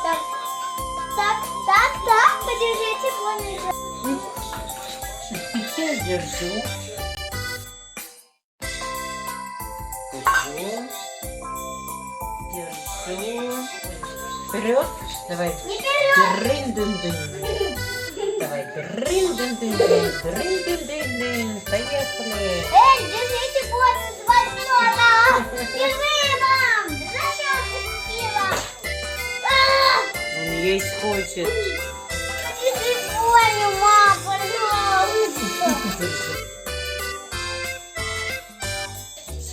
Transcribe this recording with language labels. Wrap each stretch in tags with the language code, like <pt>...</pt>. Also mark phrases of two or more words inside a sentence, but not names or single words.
<ru>Так, подержите, Боня. Я держу. Держу. Вперед. Давай. Не вперед. Дрын-дын-дын. Давай. Дрын-дын-дын-дын. Дрын-дын-дын-дын. Поехали. Держите, Боня, с вами. Держи, мам. Зачем отпустила? Он есть хочет. Держи Боню, мам, пожалуйста. Все?</ru>